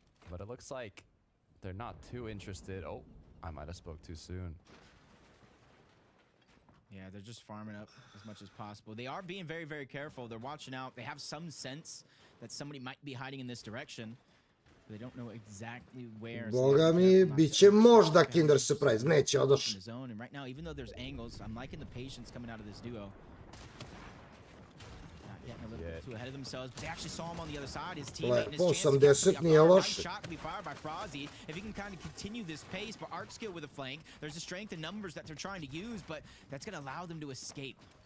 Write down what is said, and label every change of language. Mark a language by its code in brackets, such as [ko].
[en] But it looks like they're not too interested. Oh, I might have spoke too soon. Yeah, they're just farming up as much as possible. They are being very, very careful. They're watching out. They have some sense that somebody might be hiding in this direction. But they don't know exactly where. [hr] Boga mi, bit će možda Kinder Surprise. Neće, odoš. [en] And right now, even though there's angles, I'm liking the patience coming out of this duo. Getting a little bit too ahead of themselves, but they actually saw him on the other side. His teammate and his chance to get [hr] nije loše. [en] shot to be fired by Frozzy. If he can kind of continue this pace, but art skill with a flank, there's a strength in numbers that they're trying to use, but that's going to allow them to escape.